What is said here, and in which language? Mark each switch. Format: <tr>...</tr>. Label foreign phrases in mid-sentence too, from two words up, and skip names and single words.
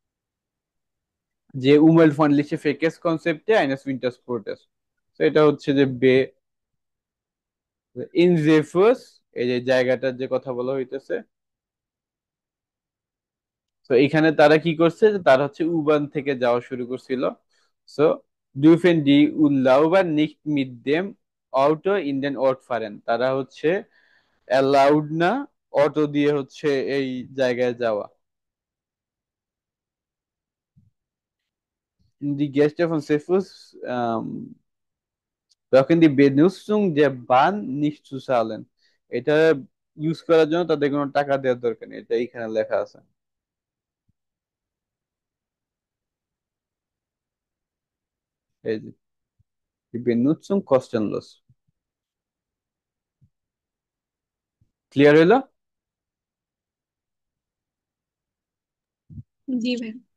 <de>যে umweltfreundliche Verkehrskonzepte eines Wintersportes,</de> <bn>তো এটা হচ্ছে যে বে ইন জেফাস, এই যে জায়গাটার যে কথা বলা হইতেছে। তো এখানে তারা কি করছে, যে তারা হচ্ছে উবান থেকে যাওয়া শুরু করছিল।</bn> <de>সো dürfen die Urlauber nicht mit dem Auto in den Ort fahren,</de> <bn>তারা হচ্ছে অ্যালাউড না অটো দিয়ে হচ্ছে এই জায়গায় যাওয়া।</bn> <de>Die Gäste von Cephus brauchen die Benutzung der Bahn nicht zu zahlen,</de> <bn>এটা ইউজ করার জন্য তাদের কোনো টাকা দেওয়ার দরকার নেই, এটা এখানে লেখা আছে। এই যে</bn> <de>die Benutzung kostenlos,</de> <bn>ক্লিয়ার হইলো? জি ভাই।</bn>